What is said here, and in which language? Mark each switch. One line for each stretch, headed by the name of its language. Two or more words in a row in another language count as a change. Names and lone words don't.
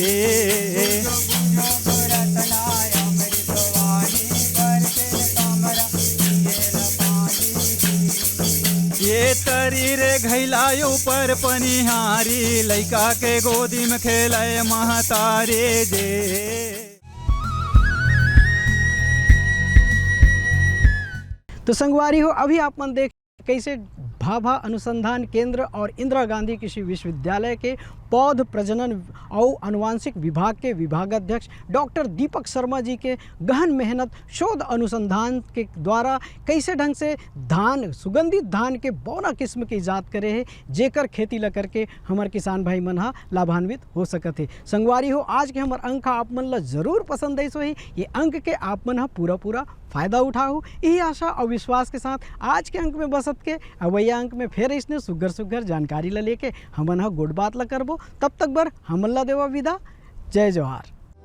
Chhattisgarhi: ये तरी रे घैलायो पर पनिहारी, लइका के गोदी में खेले महतारे जे। तो संगवारी हो अभी आप मन देख कैसे भाभा अनुसंधान केंद्र और इंदिरा गांधी कृषि विश्वविद्यालय के पौध प्रजनन और अनुवांशिक विभाग के विभागाध्यक्ष डॉक्टर दीपक शर्मा जी के गहन मेहनत शोध अनुसंधान के द्वारा कैसे ढंग से धान सुगंधित धान के बौना किस्म की इजाद करे है, जेकर खेती ला करके हमारे किसान भाई मन हा लाभान्वित हो सकत है। संगवारी हो आज के हमार अंक आप मन ला जरूर पसंद आई सो ही, ये अंक के आप मन हा पूरा फ़ायदा उठाओ, यही आशा और विश्वास के साथ आज के अंक में बसत के अवैया अंक में फिर इसने सुगर जानकारी ला लेके हमन हा गुड बात ला करबो। तब तक बर हमन ला देवा विदा। जय जवाहर।